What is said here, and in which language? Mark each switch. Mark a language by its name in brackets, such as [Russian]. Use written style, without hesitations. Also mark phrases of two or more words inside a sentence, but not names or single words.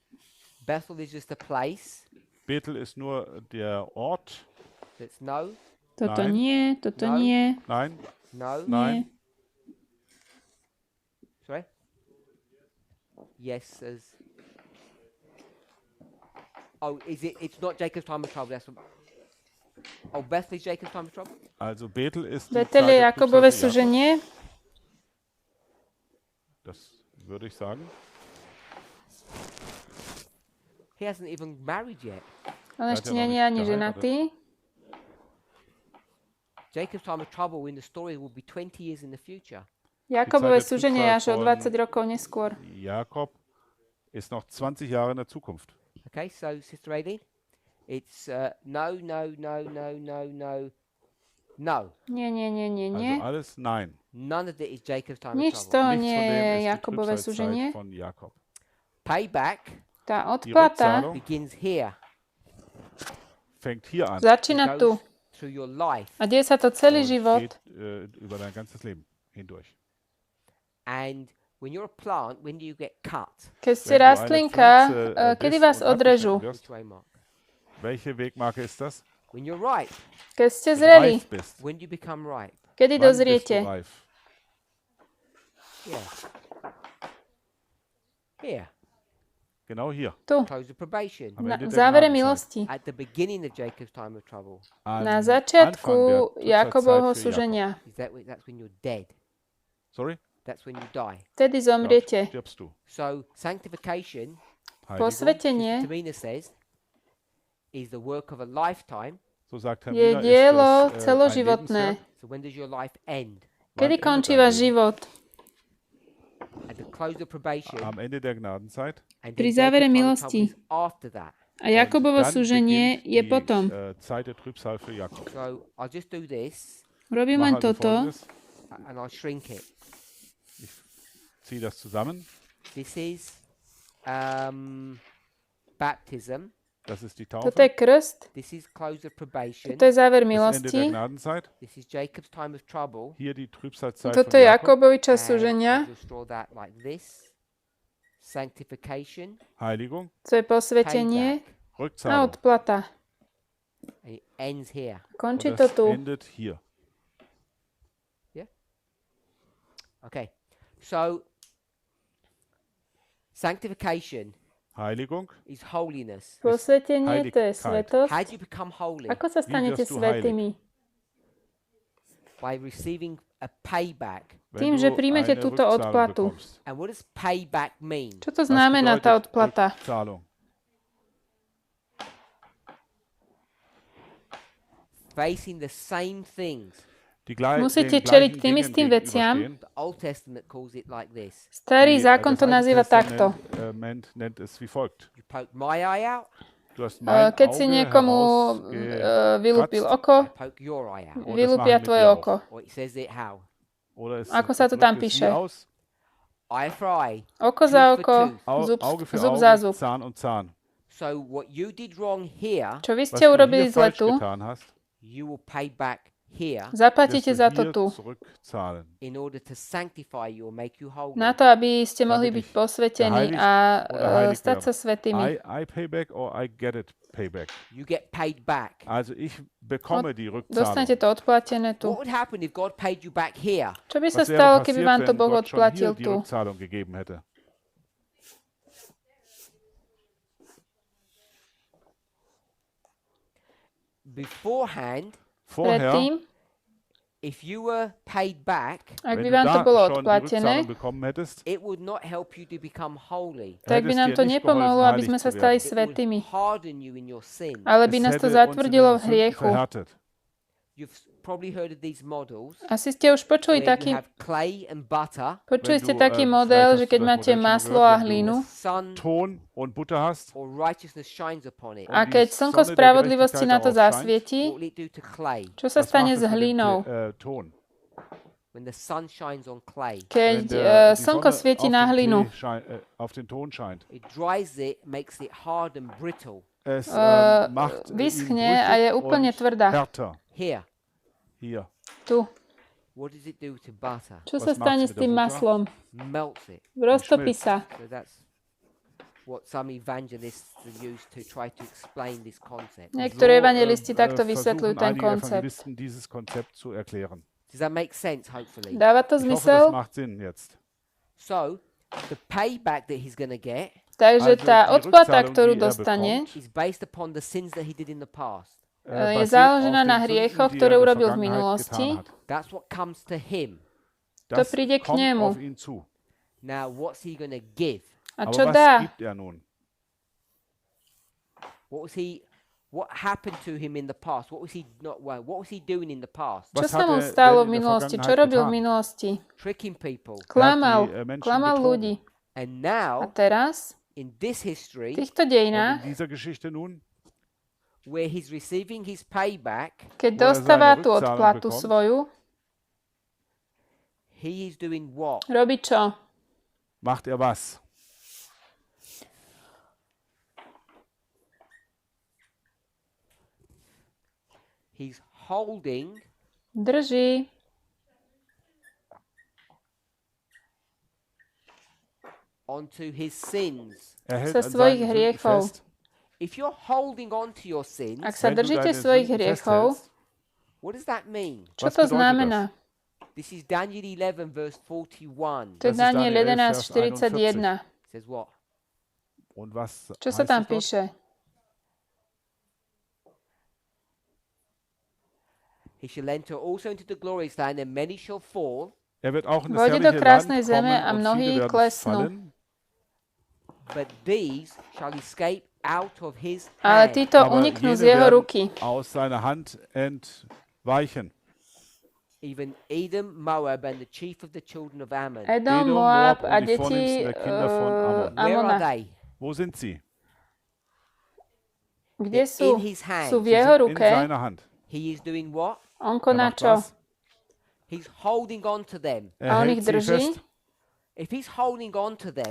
[English] Bethel is just a place. [German] Bethel ist nur der Ort. [English] That's no. [Slovak] Toto [German] Nein. [Slovak] nie, toto [English] No. [Slovak] nie, [German] Nein, [English] No. [Slovak] nie. [German] nein. [English] Sorry? Yes, as. Oh, is it? It's not Jacob's time of trouble. That's. Oh, Bethel is Jacob's time of trouble. [German] Also Bethel ist die Betel Zeit [Slovak] je [German] der [Slovak] Jakobové [German] Trübsal für Jakob. [Slovak] súženie. [German] Das würde ich sagen. [English] He hasn't even married yet. [Slovak] On [German] Ja, [Slovak] ešte to nie máme je ani ešte ženatý. [English] Jacob's time of trouble in the story will be 20 years in the future. [Slovak] Jakobové [German] Die Zeit der [Slovak] súženie je až o [German] Trübsal [Slovak] 20 rokov neskôr. [German] Jakob ist noch 20 Jahre in der Zukunft. [English] Okay, so Sister Aileen, it's no, no, no, no, no, no, no. [Slovak] Nie, nie, nie, nie, nie. [German] Also alles nein. [English] None of it is Jacob's time [Slovak] Nič [English] of [Slovak] z [English] trouble. [Slovak] toho [German] Nichts [Slovak] nie [German] von dem [Slovak] je [German] ist die [Slovak] Jakobové súženie. [German] Trübsalzeit von Jakob. [English] Payback [Slovak] Tá [German] Die [Slovak] odplata [German] Rückzahlung [English] begins here. [German] fängt hier an. [Slovak] začína [English] It [Slovak] tu. [English] goes through your life. [Slovak] A deje sa to celý [German] Und [Slovak] život. [German] geht über dein ganzes Leben hindurch. [English] And when you're a plant, when do you get cut? [Slovak] Keď ste [German] Wenn du eine [Slovak] rastlinka, [German] Pflanze, [Slovak] kedy [German] bist [Slovak] vás [German] und [Slovak] odrežú? [German] abgeschnitten wirst, [English] Which way, Mark? [German] welche Wegmarke ist das? [English] When you're ripe. [Slovak] Keď ste [German] Wenn du [Slovak] zreli, [German] reif bist. [English] When do you become ripe? [Slovak] kedy [German] Wann bist du [Slovak] dozriete? [German] reif? [English] Yeah. Here. [German] Genau hier. [Slovak] Tu, [English] Close of probation. [German] Am [Slovak] na, [German] Ende [Slovak] v [German] der [Slovak] závere [German] Gnadenzeit. [Slovak] milosti. [English] At the beginning of Jacob's time of trouble. [German] Am [Slovak] Na [German] Anfang [Slovak] začiatku [German] der [Slovak] Jakobovho [German] Trübsalzeit für Jakob. [Slovak] súženia. [English] That's when you're dead. Sorry? That's when you die. [Slovak] Vtedy [German] Ja, [Slovak] zomriete. [German] stirbst du. [English] So sanctification, [German] Heiligung, [Slovak] Posvetenie [English] Tamina says, is the work of a lifetime. [German] so sagt Herr [Slovak] je [German] Müller, [Slovak] dielo [German] ist das, ein [Slovak] celoživotné. [German] Lebenswerk. [English] So when does your life end? [Slovak] Kedy [German] Wann [Slovak] končí [German] endet dein [Slovak] váš [German] Leben? [Slovak] život? [English] At the close of probation. [German] Am Ende der Gnadenzeit. [English] And [Slovak] Pri [English] then [Slovak] závere [English] Jacob's time of [Slovak] milosti. [English] trouble is after that. [Slovak] A Jakobovo [German] Dann [Slovak] súženie [German] beginnt [Slovak] je [German] die, [Slovak] potom. [German] Zeit der Trübsal für Jakob. [English] So I'll just do this [Slovak] Robím [German] Mach [Slovak] len [German] also [Slovak] toto. [German] Folgendes. [English] and I'll shrink it. [German] Ich ziehe das zusammen. [English] This is baptism. [German] Das ist die [Slovak] Toto [German] Taufe. [Slovak] je krst. [English] This is close of probation. [Slovak] Toto je záver [German] Das Ende der [Slovak] milosti. [German] Gnadenzeit. [English] This is Jacob's time of trouble. [German] Hier die Trübsalzeit [Slovak] Toto [German] von [Slovak] je [German] Jakob. [Slovak] Jakobovi čas [English] And [Slovak] súženia. [English] I'll just draw that like this. Sanctification. [German] Heiligung. [Slovak] To je posvetenie [English] Payback. [Slovak] a [German] Rückzahlung. [Slovak] odplata. [English] And it ends here. [Slovak] Končí [German] Und [Slovak] to [German] das [Slovak] tu. [German] endet hier. [English] Okay. So sanctification [German] Heiligung. [English] is holiness. [Slovak] Posvetenie to je [German] Heiligkeit. [Slovak] svetosť. [English] How do you become holy? [Slovak] Ako sa stanete [German] wirst du [Slovak] svätými? [English] By receiving a payback. [German] Wenn [Slovak] Tým, [German] du [Slovak] že príjmete [German] eine [Slovak] túto [German] Rückzahlung [Slovak] odplatu. [German] bekommst. [English] And what does payback mean? [Slovak] Čo to [German] Was [Slovak] znamená tá [German] bedeutet [Slovak] odplata? [German] Rückzahlung? [English] Facing the same things. [Slovak] Musíte čeliť tým istým veciam. [English] The Old Testament calls it like this. [Slovak] Starý zákon to nazýva takto. [German] Nennt es wie folgt. [English] You poke my eye out, [German] Du hast mein [Slovak] Keď si [German] Auge [Slovak] niekomu vylúpil oko, [English] I poke your eye out. [Slovak] vylúpia tvoje oko. [English] Or it says it how? [Slovak] Ako sa to tam píše? [English] Eye for eye, [Slovak] Oko za oko, zub za zub. [English] So what you did wrong here, [Slovak] Čo vy ste urobili zle tu, [English] you will pay back here [Slovak] zaplatíte za to tu. [English] in order to sanctify you or make you holy. [Slovak] Na to, aby ste mohli byť posvetení a stať sa svätými. [English] I pay back or I get it payback. You get paid back. [German] Also ich bekomme die Rückzahlung. [Slovak] Dostanete to odplatené tu. [English] What would happen if God paid you back here? [Slovak] Čo by sa stalo, keby vám to Boh odplatil [German] die [Slovak] tu? [German] Rückzahlung gegeben hätte? [English] Beforehand, [Slovak] Predtým, [English] if you were paid back, [Slovak] ak by vám to bolo odplatené, [English] it would not help you to become holy. [Slovak] tak by nám to nepomohlo, aby sme sa stali [English] It would [Slovak] svätými. [English] harden you in your sin. [Slovak] Ale by nás to zatvrdilo v hriechu. [English] You've probably heard of these models. [Slovak] Asi ste už počuli [English] where you [Slovak] taký, [English] have clay and butter, [Slovak] počuli ste taký model, že keď máte maslo a hlinu [English] sun [German] Ton und Butter hast, [English] or righteousness shines upon it. [Slovak] a keď slnko spravodlivosti na to [English] What [Slovak] zasvieti, [English] will it do to clay [Slovak] čo sa stane s hlinou? [German] Ton. [English] when the sun shines on clay? [Slovak] Keď slnko svieti na hlinu, [German] Auf den Ton scheint. [English] It dries it, makes it hard and brittle. [German] Es macht ihn [Slovak] vyschne a je [German] brüchig [Slovak] úplne [German] und [Slovak] tvrdá. [German] härter. [English] Here, [German] Hier. [Slovak] Tu. [English] what does it do to butter? [Slovak] Čo sa [German] Was [Slovak] stane [German] macht's [Slovak] s [German] mit der [Slovak] tým [German] Butter? [Slovak] maslom? [English] Melts it. [Slovak] Roztopí sa. [English] So that's what some evangelists use to try to explain this concept. [Slovak] Niektorí evangelisti takto vysvetľujú ten [German] einige [Slovak] koncept. [German] Evangelisten dieses Konzept zu erklären. [English] Does that make sense, hopefully? [Slovak] Dáva to [German] Ich hoffe, das [Slovak] zmysel? [German] macht Sinn jetzt. [English] So, the payback that he's going to get [Slovak] Takže tá odplata, ktorú dostane, [English] is based upon the sins that he did in the past. [Slovak] je založená na hriechoch, ktoré urobil v minulosti. [English] That's what comes to him. [Slovak] To príde k nemu. [English] Now, what's he going to give? [Slovak] A čo dá? [English] What happened to him in the past? What was he not? What was he doing in the past? [Slovak] Čo sa mu stalo v minulosti? Čo robil v minulosti? [English] Tricking people. [Slovak] Klamal ľudí. [English] And [Slovak] A [English] now, [Slovak] teraz, [English] in this history, [Slovak] v týchto dejinách, [German] In dieser Geschichte nun, [English] where he's receiving his payback, [Slovak] keď dostáva tú odplatu svoju, [English] he is doing what? [Slovak] robí čo? [German] macht er was? [English] He's holding [Slovak] Drží [English] onto his sins. [German] Er hält [Slovak] sa [German] an [Slovak] svojich [German] seinen Sünden [Slovak] hriechov. [German] fest. [English] If you're holding on to your sins, [Slovak] Ak sa [German] Wenn du [Slovak] držíte [German] deine [Slovak] svojich [German] Sünden [Slovak] hriechov, [German] festhältst, [English] what does that mean? [Slovak] čo [German] Was [Slovak] to [German] bedeutet [Slovak] znamená? [English] This is Daniel 11, verse 41. [Slovak] To je [German] Das ist Daniel [Slovak] Daniel 11:41. [English] It says what? [German] Und was [Slovak] Čo sa [German] heißt [Slovak] tam [German] es dort? [Slovak] píše? [English] He shall enter also into the glorious land, and many shall fall, [German] Er wird auch in das [Slovak] Vojde do [German] herrliche [Slovak] krásnej [German] Land [Slovak] zeme [German] kommen [Slovak] a [German] und [Slovak] mnohí [German] viele werden [Slovak] klesnú. [German] fallen, [English] but these shall escape out of his [Slovak] Ale [English] hand. [Slovak] títo [German] aber [Slovak] uniknú [German] jene [Slovak] z jeho [German] werden [Slovak] ruky. [German] aus seiner Hand entweichen. [English] Even Edom, Moab, and the chief of the children of Ammon. [Slovak] Edom, [German] Edom, [Slovak] Moab [German] Moab [Slovak] a [German] und die [Slovak] deti [German] vornehmsten der Kinder von Ammon. [English] Where are [Slovak] Amona. [English] they? [German] Wo sind sie? [Slovak] Kde sú? [English] In his hand. [Slovak] Sú v [German] Sie [Slovak] jeho [German] sind in [Slovak] ruke. [German] seiner Hand. [English] He is doing what? [Slovak] On [German] Er [Slovak] koná [German] macht [Slovak] čo? [German] was? [English] He's holding on to them. [German] Er [Slovak] A on [German] hält ich sie [Slovak] drží. [German] fest. [English] If he's holding on to them